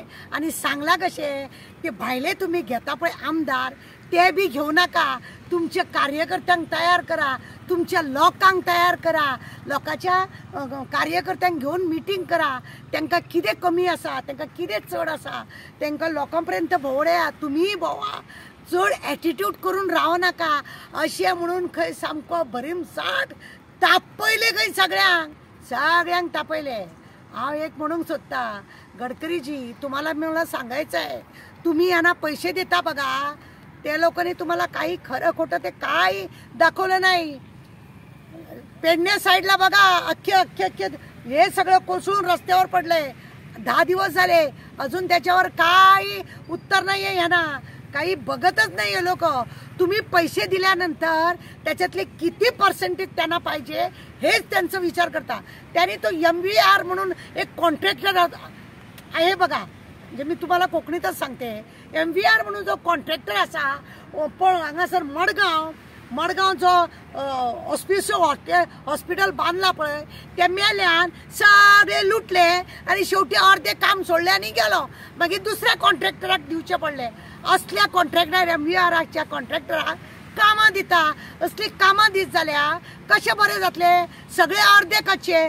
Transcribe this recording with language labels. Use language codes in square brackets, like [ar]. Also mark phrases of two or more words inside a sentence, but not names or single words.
[kok] आनी सांगला कशें ते भायले तुम्ही घेता पळय आमदार ते बी घेऊ नका, तुमच्या कार्यकर्त्यांक तयार करा, तुमच्या लोकांक तयार करा, लोकांच्या कार्यकर्त्यांक घेऊन मिटींग करा, तांकां कितें कमी आसा, तांकां कितें चड आसा, तांकां लोकां पर्यंत भोंवड्या, तुमीय भोंवा, चड एटिट्यूड करून राव नाका अशें म्हणून खंय सामको भरीमसाट तापयले खंय सगळ्यांक तापयले। हांव एक म्हणूंक सोदता गडकरीजी, [mr] तुम्हाला मला सांगायचं आहे, तुम्ही यांना पैसे देता बघा, ते लोकांनी तुम्हाला काही खरं खोटं ते काही दाखवलं नाही। पेडणे साईडला बघा अख्खे हे सगळं कोसळून रस्त्यावर पडलंय, 10 दिवस झाले अजून त्याच्यावर काही उत्तर नाहीये, यांना काही बघतच नाहीये लोक। तुम्ही पैसे दिल्यानंतर त्याच्यातले किती पर्सेंटेज त्यांना पाहिजे हेच त्यांचा विचार करता। त्यांनी तो MVR म्हणून एक कॉन्ट्रॅक्टर आहे बघा, म्हणजे मी तुम्हाला कोकणीतच सांगते, [kok] MVR म्हणून जो कॉन्ट्रॅक्टर असा पण हांगासर मडगांव जो हॉस्पिटल बांधला पळय ते मेल्यान सगळे लुटले आणि शेवटी अर्धे काम सोडले आणि गेलो, मागीर दुसऱ्या कॉन्ट्रॅक्टराक दिवचे पडले। असल्या कॉन्ट्रॅक्टर MVRच्या कॉन्ट्रॅक्टराक कामां दिता, असली कामां दीत जाल्यार कशें बरें जातले, सगळे अर्धे कच्चे।